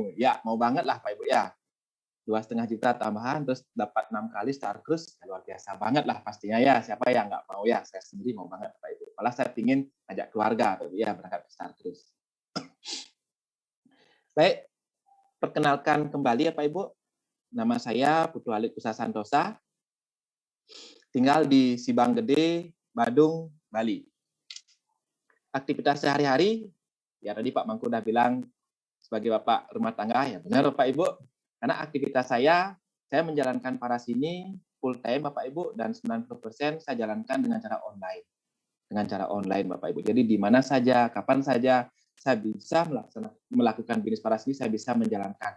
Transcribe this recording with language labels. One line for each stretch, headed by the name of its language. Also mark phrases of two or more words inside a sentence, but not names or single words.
Indonesian: Ya, mau banget lah Pak Ibu ya. 2,5 juta tambahan, terus dapat 6 kali Star Cruise, luar biasa banget lah pastinya ya. Siapa yang nggak mau ya? Saya sendiri mau banget Pak Ibu. Malah saya ingin ajak keluarga Pak Ibu ya berangkat ke Star Cruise. Baik, perkenalkan kembali ya Pak Ibu. Nama saya Putu Alit Kusatantosa. Tinggal di Sibang Gede, Badung, Bali. Aktivitas sehari-hari, ya tadi Pak Mangku udah bilang sebagai bapak rumah tangga, ya benar Pak Ibu. Karena aktivitas saya menjalankan Paras ini
English: full time
Indonesian: Bapak Ibu, dan 90% saya jalankan dengan cara online. Dengan cara online Bapak Ibu. Jadi di mana saja, kapan saja saya bisa melakukan bisnis Paras ini, saya bisa menjalankan.